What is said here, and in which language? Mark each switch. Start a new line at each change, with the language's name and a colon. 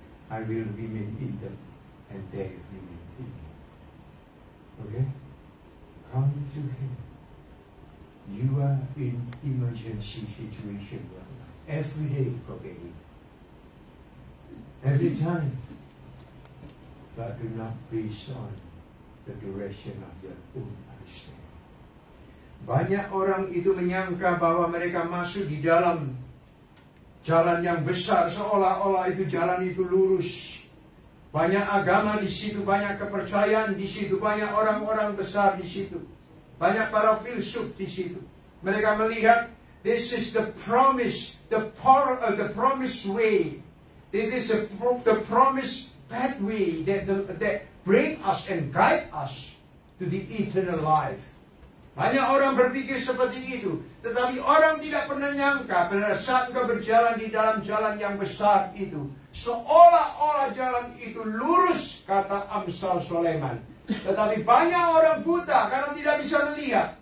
English: I will remain in them, and they remain in me. Okay? Come to Him. You are in emergency situation right now. Every day, probably. Every time. But do not base on the direction of your own understanding.
Indonesian: Banyak orang itu menyangka bahwa mereka masuk di dalam jalan yang besar, seolah-olah itu jalan itu lurus. Banyak agama di situ, banyak kepercayaan di situ, banyak orang-orang besar di situ, banyak para filsuf di situ.
English: Mereka melihat this is the promise, the promised way. This is the promised pathway that bring us and guide us to the eternal life.
Indonesian: Banyak orang berpikir seperti itu, tetapi orang tidak pernah nyangka pada saat engkau berjalan di dalam jalan yang besar itu, seolah-olah jalan itu lurus, kata Amsal Sulaiman. Tetapi banyak orang buta karena tidak bisa melihat.